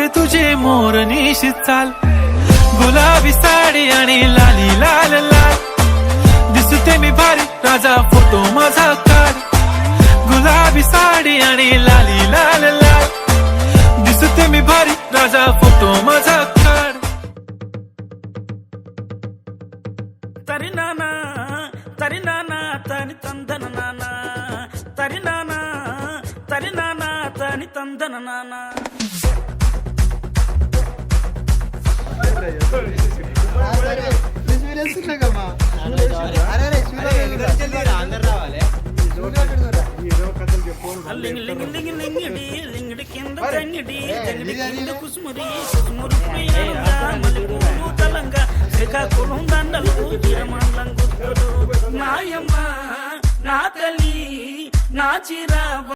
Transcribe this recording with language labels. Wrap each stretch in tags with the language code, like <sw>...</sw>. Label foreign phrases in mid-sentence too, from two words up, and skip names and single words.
<mr>तुझे मोरनीशी चाल गुलाबी साडी आणि लाली लाल लाल दिसते मी भारी राजा फोटो माझा काढ गुलाबी साडी आणि लाली लाल लाल दिसते मी भारी राजा फोटो माझा काढ तरी नाना तरी तंदन नाना तरी नाना तनी तंदन नाना</mr> <te>లింగ్ లింగ్ లింగ్ లింగిడి లింగిడి కింద తంగిడి తంగిడి కింద కుసుమురి కుసుమురు ప్రియంగా మల్లెపూలు తలంగా శ్రీకాకుళం దండలు తిరమండం గుర్తులు నాయమ్మ నా తల్లి నా చిరా</te>